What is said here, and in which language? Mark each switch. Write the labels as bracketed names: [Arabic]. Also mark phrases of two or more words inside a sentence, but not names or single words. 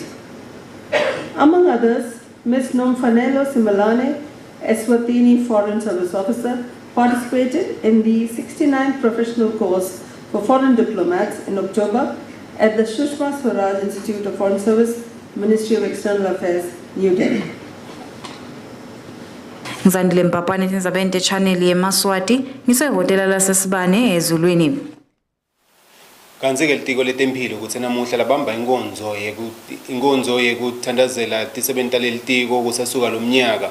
[English] Among others, Ms. Nomfanelo Simalane, Eswatini Foreign Service Officer, participated in the 69th professional course for foreign diplomats in October at the Sushma Swaraj Institute of Foreign Service, Ministry of External Affairs, New Delhi. [Swati] Ngizandile Mpapane Tindzaba Channel Yemaswati ngisehotela laseSibane eZulwini. Kanzi-ke litiko letempilo ukuthi namuhla labamba inkonzo yekuthandazela tisebenti taleli tiko kusasuka lo mnyaka.